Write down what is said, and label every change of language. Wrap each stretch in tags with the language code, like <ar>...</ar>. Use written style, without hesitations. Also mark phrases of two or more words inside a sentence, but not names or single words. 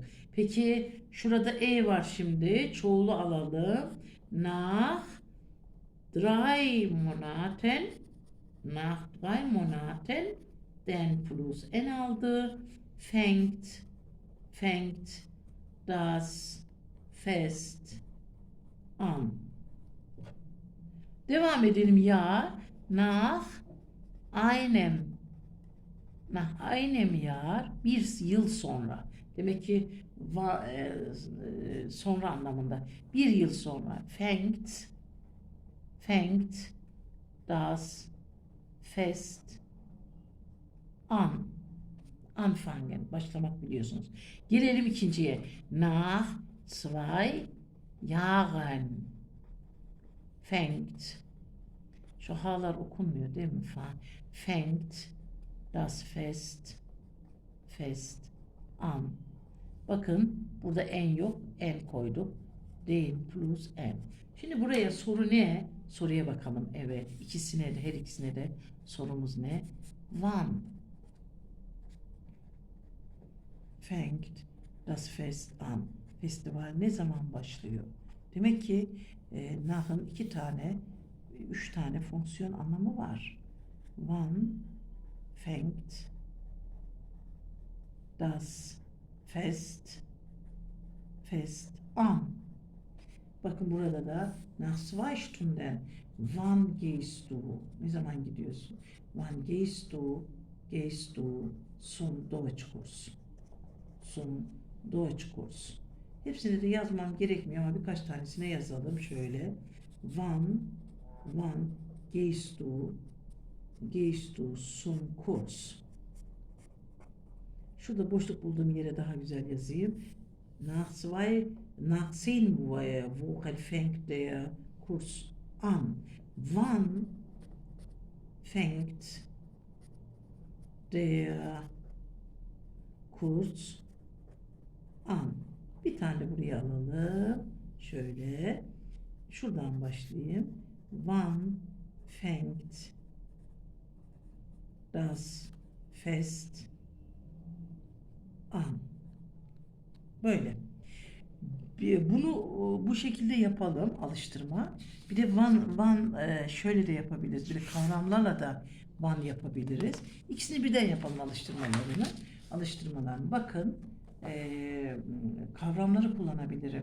<tr>Peki şurada var şimdi. Çoğulu alalım.</tr> <de>Nach drei Monaten den plus n aldı. Fängt das Fest an.</de> <tr>Devam edelim ya.</tr> <de>Nach einem Jahr,</de> <tr>bir yıl sonra. Demek ki sonra anlamında. Bir yıl sonra.</tr> <de>Fängt das Fest an. Anfangen.</de> <tr>Başlamak biliyorsunuz. Gelelim ikinciye.</tr> <de>Nach zwei Jahren fängt.</de> <tr>Şu ha'lar okunmuyor değil mi?</tr> <de>Fängt das Fest an.</de> <tr>Bakın burada en yok. En koyduk.</tr> <de>Den plus en.</de> <tr>Şimdi buraya soru ne? Soruya bakalım. Evet. Her ikisine de sorumuz ne?</tr> <de>Wann fängt das Fest an?</de> <tr>Festival ne zaman başlıyor? Demek ki nach'ın 3 tane fonksiyon anlamı var.</tr> <de>Wann fängt das Fest an?</de> <tr>Bakın burada da</tr> <de>nach zwei Stunden. Wann gehst du?</de> <tr>Ne zaman gidiyorsun?</tr> <de>Wann gehst du zum Deutschkurs. Zum Deutschkurs.</de> <tr>Hepsini de yazmam gerekmiyor ama birkaç tanesine yazalım şöyle.</tr> <de>Wann gehst du zum Kurs?</de> <tr>Şurada boşluk bulduğum yere daha güzel yazayım.</tr> <de>Nach 10 Wochen fängt der Kurs an. Wann fängt der Kurs an?</de> <tr>Bir tane buraya alalım. Şöyle. Şuradan başlayayım.</tr> <de>Wann fängt das Fest an?</de> <tr>Böyle. Bunu bu şekilde yapalım, alıştırma. Bir de van şöyle de yapabiliriz. Bir kavramlarla da van yapabiliriz. İkisini birden yapalım alıştırmalarını. Bakın kavramları kullanabilirim.</tr>